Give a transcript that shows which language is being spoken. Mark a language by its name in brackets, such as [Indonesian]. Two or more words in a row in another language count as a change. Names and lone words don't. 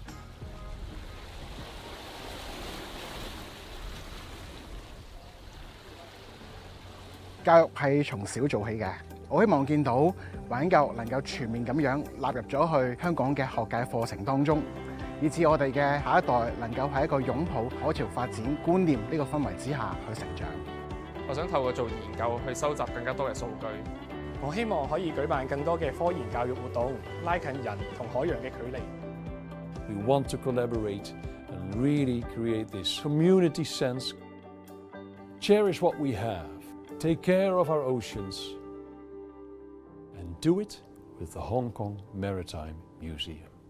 [Cantonese] 教育係從小做起嘅，我希望見到環境教育能夠全面咁樣納入咗去香港嘅學界課程當中，以至我哋嘅下一代能夠喺一個擁抱海潮發展觀念呢個氛圍之下去成長。我想透過做研究去收集更加多嘅數據。我希望可以舉辦更多嘅科研教育活動，拉近人同海洋嘅距離。 [English] We want to collaborate and really create this community sense. Cherish what we have, take care of our oceans, and do it with the Hong Kong Maritime Museum.